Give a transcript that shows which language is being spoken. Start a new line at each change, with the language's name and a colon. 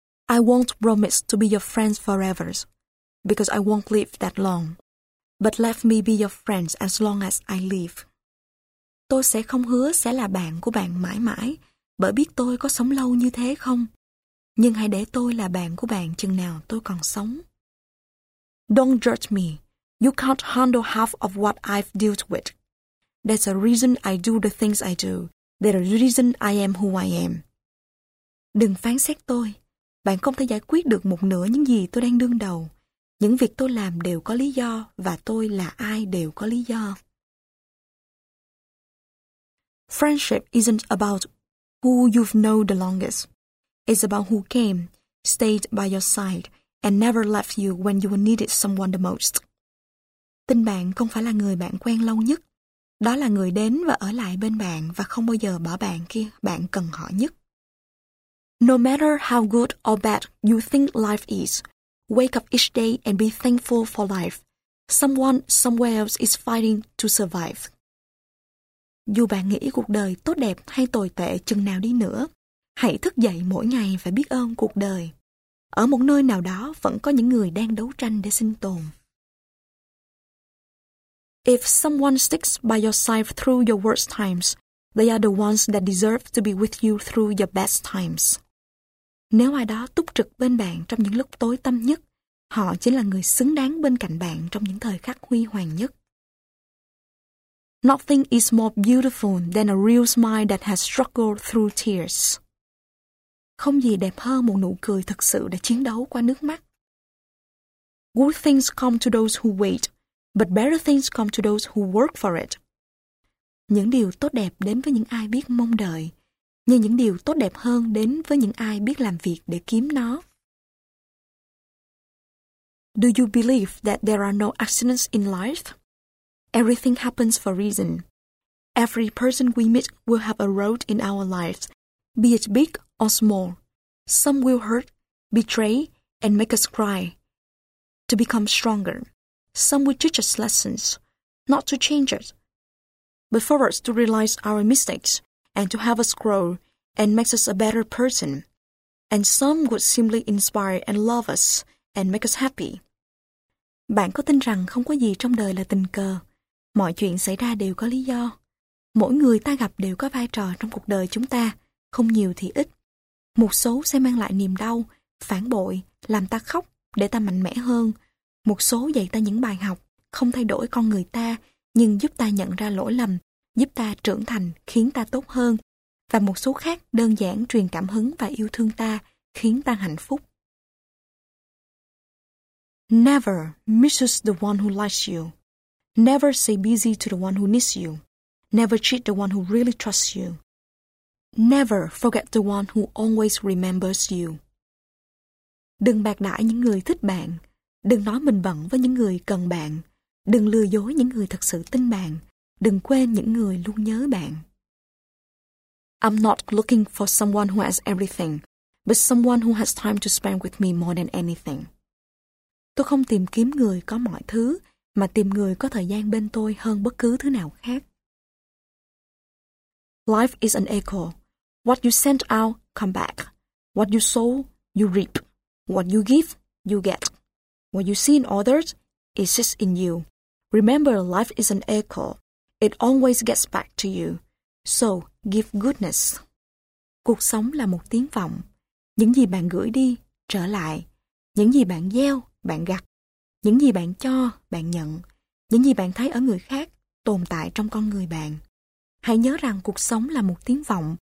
English: I won't promise to be your friends forever, because I won't live that long. But let me be your friends as long as I live.
Vietnamese: Tôi sẽ không hứa sẽ là bạn của bạn mãi mãi, bởi biết tôi có sống lâu như thế không. Nhưng hãy để tôi là bạn của bạn chừng nào tôi còn sống.
English: Don't judge me. You can't handle half of what I've dealt with. There's a reason I do the things I do. There's a reason I am who I am.
Vietnamese: Đừng phán xét tôi. Bạn không thể giải quyết được một nửa những gì tôi đang đương đầu. Những việc tôi làm đều có lý do và tôi là ai đều có lý do.
English: Friendship isn't about who you've known the longest. It's about who came, stayed by your side, and never left you when you needed someone the most.
Vietnamese: Tình bạn không phải là người bạn quen lâu nhất. Đó là người đến và ở lại bên bạn và không bao giờ bỏ bạn khi bạn cần họ nhất.
English: No matter how good or bad you think life is, wake up each day and be thankful for life. Someone somewhere else is fighting to survive.
Vietnamese: Dù bạn nghĩ cuộc đời tốt đẹp hay tồi tệ chừng nào đi nữa, hãy thức dậy mỗi ngày và biết ơn cuộc đời. Ở một nơi nào đó vẫn có những người đang đấu tranh để sinh tồn.
English: If someone sticks by your side through your worst times, they are the ones that deserve to be with you through your best times.
Vietnamese: Nếu ai đó túc trực bên bạn trong những lúc tối tăm nhất, họ chính là người xứng đáng bên cạnh bạn trong những thời khắc huy hoàng nhất.
English: Nothing is more beautiful than a real smile that has struggled through tears.
Vietnamese: Không gì đẹp hơn một nụ cười thực sự đã chiến đấu qua nước mắt.
English: Good things come to those who wait, but better things come to those who work for it.
Vietnamese: Những điều tốt đẹp đến với những ai biết mong đợi, như những điều tốt đẹp hơn đến với những ai biết làm việc để kiếm nó.
English: Do you believe that there are no accidents in life? Everything happens for a reason. Every person we meet will have a road in our lives, be it big or small. Some will hurt, betray, and make us cry to become stronger. Some will teach us lessons, not to change us, but for us to realize our mistakes and to have us grow and makes us a better person. And some would simply inspire and love us and make us happy.
Vietnamese: Bạn có tin rằng không có gì trong đời là tình cờ? Mọi chuyện xảy ra đều có lý do. Mỗi người ta gặp đều có vai trò trong cuộc đời chúng ta, không nhiều thì ít. Một số sẽ mang lại niềm đau, phản bội, làm ta khóc để ta mạnh mẽ hơn. Một số dạy ta những bài học, không thay đổi con người ta, nhưng giúp ta nhận ra lỗi lầm, giúp ta trưởng thành, khiến ta tốt hơn. Và một số khác đơn giản truyền cảm hứng và yêu thương ta, khiến ta hạnh phúc.
English: Never misses the one who likes you. Never stay busy to the one who needs you. Never cheat the one who really trusts you. Never forget the one who always remembers you.
Vietnamese: Đừng bạc đãi những người thích bạn. Đừng nói mình bận với những người cần bạn. Đừng lừa dối những người thật sự tin bạn. Đừng quên những người luôn nhớ bạn.
English: I'm not looking for someone who has everything, but someone who has time to spend with me more than anything.
Vietnamese: Tôi không tìm kiếm người có mọi thứ, mà tìm người có thời gian bên tôi hơn bất cứ thứ nào khác.
English: Life is an echo. What you send out, come back. What you sow, you reap. What you give, you get. What you see in others, it sits in you. Remember, life is an echo. It always gets back to you. So, give goodness.
Vietnamese: Cuộc sống là một tiếng vọng. Những gì bạn gửi đi, trở lại. Những gì bạn gieo, bạn gặt. Những gì bạn cho, bạn nhận. Những gì bạn thấy ở người khác, tồn tại trong con người bạn. Hãy nhớ rằng cuộc sống là một tiếng vọng.